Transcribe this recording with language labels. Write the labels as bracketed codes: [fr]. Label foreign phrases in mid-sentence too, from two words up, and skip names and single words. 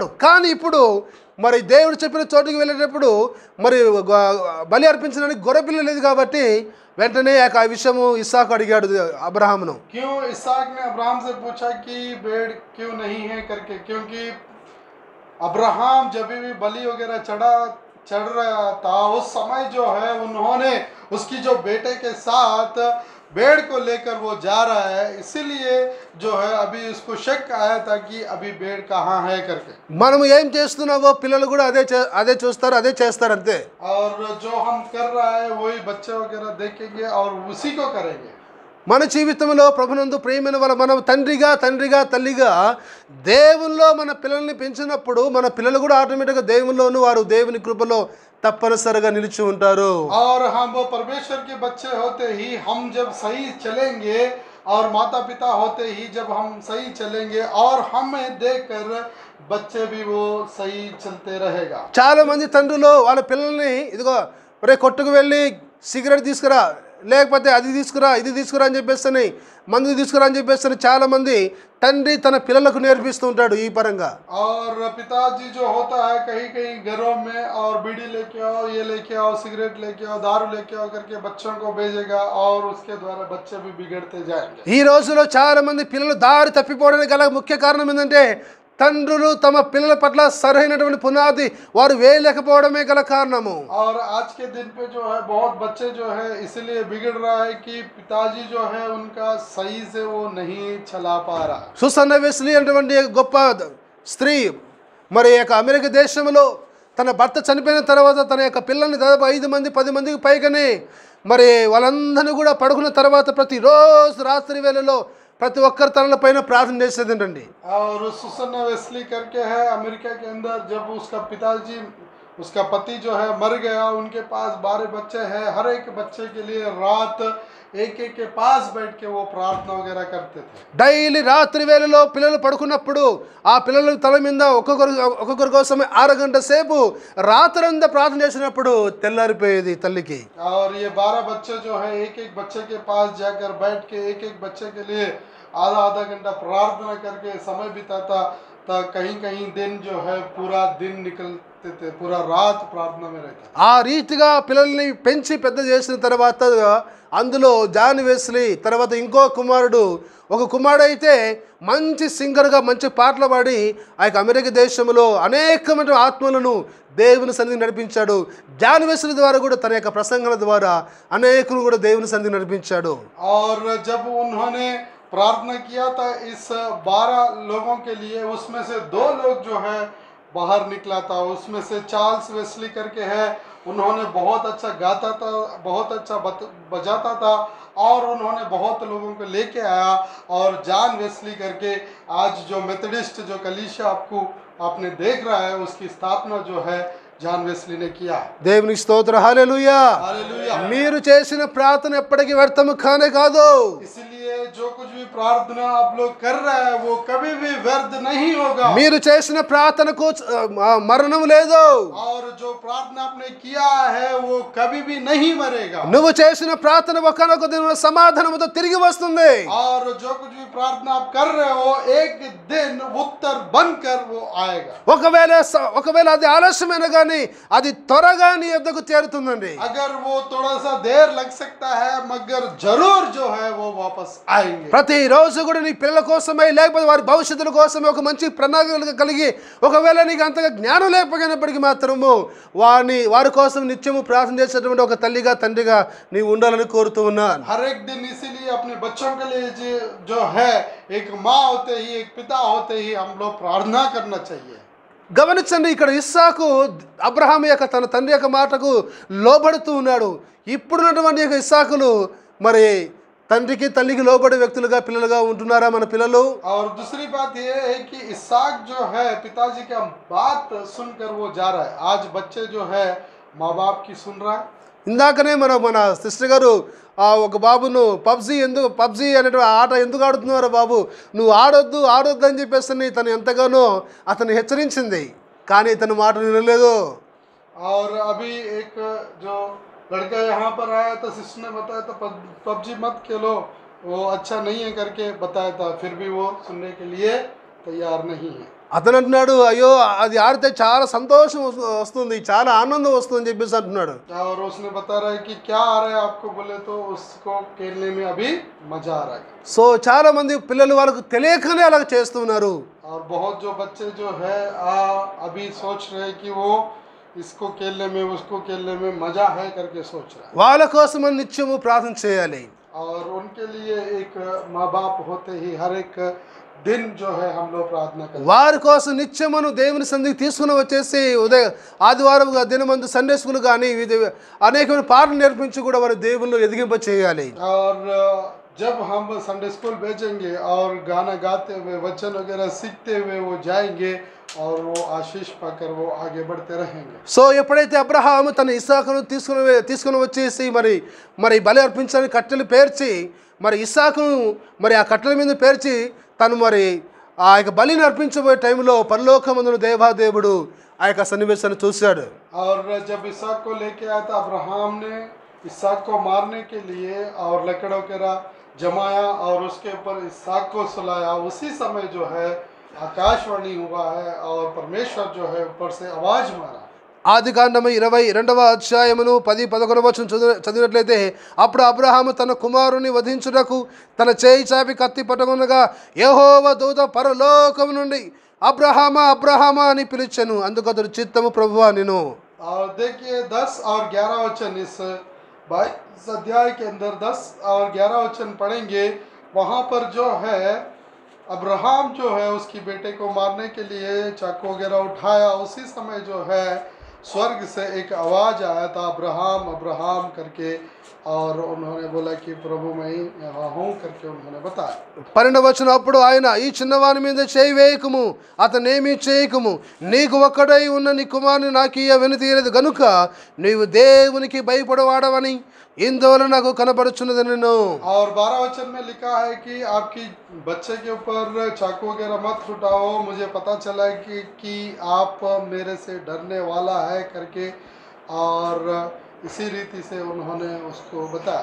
[te] కానీ ఇప్పుడు మరి దేవుడు చెప్పిన చోటుకి వెళ్ళేటప్పుడు మరి బలి అర్పించడానికి గొర్రెపిల్ల లేదు కాబట్టి వెంటనే ఆ విషయము ఇస్సాకు అడిగాడు అబ్రహామును. [hi] क्यों इसाक ने अब्राहम से पूछा कि भेड़ क्यों नहीं है करके, क्योंकि अब्राहम जब भी बलि वगैरह चढ़ रहा था उस समय जो है उन्होंने उसकी जो बेटे के साथ भेड़ को लेकर वो जा रहा है, इसीलिए जो है अभी उसको शक आया था कि अभी भेड़ कहाँ है करके. [te] మనము ఏం చేస్తున్నావో పిల్లలు కూడా అదే చూస్తారు, అదే చేస్తారు అంతే. [hi] और जो हम कर रहा है वही बच्चे वगैरह देखेंगे और उसी को करेंगे. [te] మన జీవితంలో ప్రభునందు ప్రియమైన వాళ్ళ మనం తండ్రిగా తల్లిగా దేవునిలో మన పిల్లల్ని పెంచినప్పుడు మన పిల్లలు కూడా ఆటోమేటిక్గా దేవునిలోను వారు దేవుని కృపలో తప్పనిసరిగా నిలిచి ఉంటారు. [hi] और हम वो परमेश्वर के बच्चे होते ही हम जब सही चलेंगे और माता पिता होते ही जब हम सही चलेंगे और हमें देखकर बच्चे भी वो सही चलते रहेगा। [te] చాలా మంది తండ్రులు వాళ్ళ పిల్లల్ని ఇదిగో ఒరే కొట్టుకు వెళ్ళి సిగరెట్ తీసుకురా, లేకపోతే అది తీసుకురా, ఇది తీసుకురా అని చెప్పేసి మందు తీసుకురా అని చెప్పేసి చాలా మంది తండ్రి తన పిల్లలకు నేర్పిస్తూ ఉంటాడు ఈ పరంగా. [hi] और पिताजी जो होता है कहीं कहीं घरों में और बीड़ी लेके आओ, ये लेके आओ, सिगरेट लेके आओ, दारू लेके आओ करके बच्चों को भेजेगा और उसके द्वारा बच्चे भी बिगड़ते जाएंगे। [te] ఈ రోజులో చాలా మంది పిల్లలు దారి తప్పిపోవడానికి గల ముఖ్య కారణం ఏంటంటే తండ్రులు తమ పిల్లల పట్ల సరైనటువంటి పునాది వారు వేయలేకపోవడమే గల కారణము. [hi] और आज के दिन पे जो है बहुत बच्चे जो है इसलिए बिगड़ रहा है कि पिताजी जो है उनका सही से वो नहीं चला पा रहा। [te] సుసన్న వెస్లీ అనేటువంటి గొప్ప స్త్రీ మరి యొక్క అమెరికా దేశంలో తన భర్త చనిపోయిన తర్వాత తన యొక్క పిల్లల్ని దాదాపు 5 మంది 10 మందికి పైగానే మరి వాళ్ళందరినీ కూడా పడుకున్న తర్వాత ప్రతిరోజు రాత్రి వేళలో ప్రతి ఒక్కరి తనల పైన ప్రార్థన చేసేది ఏంటండి. [hi] और सुसन्ना वेस्ली करके है अमेरिका के अंदर, जब उसका पिताजी उसका पति जो है मर गया, उनके पास 12 बच्चे हैं, हर एक बच्चे के लिए रात एक एक के पास बैठ के वो प्रार्थना वगैरह करते थे। [te] డైలీ రాత్రి వేళలో పిల్లలు పడుకున్నప్పుడు ఆ పిల్లల తల మీద ఒక్కొక్కరి కోసం 6 గంటల సేపు రాత్రంతా ప్రార్థన చేసినప్పుడు తెల్లారిపోయేది తల్లికి. [hi] और ये 12 बच्चे जो है एक एक बच्चे के पास जाकर बैठ के एक एक बच्चे के लिए आधा आधा घंटा प्रार्थना करके समय बिताता था। कहीं कहीं दिन जो है पूरा दिन निकलते थे, पूरा रात प्रार्थना में रहता। [te] ఆ రీతిగా పిల్లల్ని పెంచి పెద్ద చేసిన తర్వాత అందులో జాన్ వెస్లీ తర్వాత ఇంకో కుమారుడు, ఒక కుమారుడు అయితే మంచి సింగర్గా మంచి పాటలు పాడి ఆ యొక్క అమెరికా దేశంలో అనేకమైన ఆత్మలను దేవుని సన్నిధికి నడిపించాడు. జాన్ వెస్లీ ద్వారా కూడా తన యొక్క ప్రసంగాల ద్వారా అనేకులు కూడా దేవుని సన్నిధికి నడిపించాడు. [hi] और जब उन्होंने प्रार्थना किया था इस 12 लोगों के लिए, उसमें से 2 लोग जो है बाहर निकला था। उसमें से चार्ल्स वेस्ली करके है, उन्होंने बहुत अच्छा गाता था, बहुत अच्छा बजाता था और उन्होंने बहुत लोगों को लेके आया। और जॉन वेस्ली करके आज जो मेथडिस्ट जो कलीसिया आपने देख रहा है, उसकी स्थापना जो है జాన్ వెస్లీనే కియా। [te] దేవునికి స్తోత్రం, హల్లెలూయా। [hi] हालेलुया। [te] మీరు చేసిన ప్రార్థన ఎప్పటికీ వ్యర్థము కానే కాదు. [hi] इसलिए जो कुछ भी प्रार्थना आप लोग कर रहे हैं वो कभी भी व्यर्थ नहीं होगा। [te] మీరు చేసిన ప్రార్థనకు మరణం లేదు. [hi] और जो प्रार्थना आपने किया है वो कभी भी नहीं मरेगा। [te] నువ్వు చేసిన ప్రార్థన ఒకనొక దిన సమాధానముతో తిరిగి వస్తుంది. [hi] और जो कुछ भी प्रार्थना आप कर रहे हो एक दिन उत्तर बनकर वो आएगा। [te] ఒకవేళ అది ఆలస్యమైన కానీ అది త్వరగా నీ యొద్దకు చేరుతుందండి. [hi] अगर वो थोड़ा सा देर लग सकता है मगर जरूर जो है वो वापस आएंगे। [te] ప్రతిరోజు కూడా నీ పిల్లల కోసమే లేకపోతే వారి భవిష్యత్తుల కోసమే ఒక మంచి ప్రణాళిక కలిగి ఒకవేళ నీకు అంతగా జ్ఞానం లేకపోయినప్పటికీ మాత్రము వారి కోసం నిత్యము ప్రార్థన చేసేటువంటి ఒక తల్లిగా తండ్రిగా నీవు ఉండాలని కోరుతూ ఉన్నాను. [hi] हर एक दिन इसीलिए अपने बच्चों के लिए जो है एक माँ होते ही एक पिता होते ही हम लोग प्रार्थना करना चाहिए। [te] గమనించండి, ఇక్కడ ఇస్సాకు అబ్రహాం యొక్క తన తండ్రి యొక్క మాటకు లోబడుతూ ఉన్నాడు. ఇప్పుడున్నటువంటి యొక్క ఇస్సాకులు మరి తండ్రికి తల్లికి లోబడే వ్యక్తులుగా పిల్లలుగా ఉంటున్నారా మన పిల్లలు? [hi] और दूसरी बात ये है कि इसाक जो है पिताजी का बात सुनकर वो जा रहा है। आज बच्चे जो है माँ बाप की सुन रहा है। [te] ఇందాకనే మన సిస్టర్ గారు ఒక బాబును పబ్జీ అనేటువంటి ఆట ఎందుకు ఆడుతున్నారో బాబు నువ్వు ఆడొద్దు అని చెప్పేసి తను ఎంతగానో అతను హెచ్చరించింది, కానీ తన మాట వినలేదు. [hi] और अभी एक जो लड़का यहाँ पर आया था, सिस्टर ने बताया था पबजी मत खेलो, वो अच्छा नहीं है करके बताया था, फिर भी वो सुनने के लिए तैयार नहीं है। [te] అతను అంటున్నాడు, అయ్యో అది ఆడితే చాలా సంతోషం వస్తుంది, చాలా ఆనందం వస్తుంది అని చెప్పేసి అంటున్నాడు. [hi] और उसने बता रहा है कि क्या आ रहा है आपको, बोले तो उसको खेलने में अभी मजा आ रहा है। [te] సో చాలా మంది పిల్లలు వాళ్ళకు తెలియకనే అలా చేస్తున్నారు. [hi] और बहुत जो बच्चे जो है अभी सोच रहे हैं कि वो इसको खेलने में उसको खेलने में मजा है करके सोच रहा है। [te] వాళ్ళ కోసం మనం నిత్యము ప్రార్థన చేయాలి. [hi] और उनके लिए एक माँ बाप होते ही हर एक दिन जो है हम लोग प्रार्थना करते हैं। [te] వారి కోసం నిత్యమును దేవుని సన్నిధికి తీసుకుని వచ్చేసి ఆదివారం దినమందు [en] Sunday school [te] కానీ అనేకమైన పాటలు నేర్పించి కూడా వారి దేవుళ్ళు ఎదిగింప చేయాలి. [hi] और जब हम [en] Sunday school [hi] भेजेंगे और गाना गाते हुए वचन वगैरह सीखते हुए वो जाएंगे और वो आशीष पाकर वो आगे बढ़ते रहेंगे। [te] సో ఎప్పుడైతే అబ్రహాము తన ఇస్సాకును తీసుకుని వచ్చేసి మరి బలి అర్పించడానికి కట్టెలు పేర్చి మరి ఇస్సాకును మరి ఆ కట్టెల మీద పేర్చి తను మరి ఆ యొక్క బలిని అర్పించబోయే టైంలో పరలోకమందున దేవాదేవుడు ఆ యొక్క సన్నివేశాన్ని చూశాడు. [hi] और जब इसहाक को लेके आया था अब्राहम ने इसहाक को मारने के लिए और लकड़ों के जमाया और उसके ऊपर इसहाक को सुलाया, उसी समय जो है आकाशवाणी हुआ है और परमेश्वर जो है ऊपर से आवाज मारा। [te] ఆదికాండము 22వ అధ్యాయమును 10-11 వచనం చదివినట్లయితే, అప్పుడు అబ్రహాము తన కుమారుని వధించుటకు తన చేయి చాపి కత్తి పట్టుకొనగా యెహోవా దూత పరలోకము నుండి అబ్రహామా అబ్రహామా అని పిలిచెను. అందుకు అతడు చిత్తము ప్రభువా నేను. [hi] और देखिए 10 और 11 वचन इस 22 अध्याय के अंदर 10 और 11 वचन पढ़ेंगे। वहाँ पर जो है अब्राहम जो है उसकी बेटे को मारने के लिए चाकू वगैरह उठाया, उसी समय जो है स्वर्ग से एक आवाज़ आया था अब्राहम अब्राहम करके, और उन्होंने बोला कि प्रभु मैं यहाँ हूँ करके उन्होंने बताया। [te] 12వ వచనం, అప్పుడు ఆయన ఈ చిన్నవాని మీద చేయి వేయకము, అతనేమీ చేయకము, నీకు ఒక్కడై ఉన్న నీ కుమారుని నాకు వెనుతీయలేదు గనుక నీవు దేవునికి భయపడవాడవని ఇందువల్ల నాకు కనబడుచున్నది నేను. [hi] और 12 वचन में लिखा है कि आपकी बच्चे के ऊपर चाकू वगैरह मत उठाओ, मुझे पता चला कि आप मेरे से डरने वाला है करके, और इसी रीति से उन्होंने उसको बताया।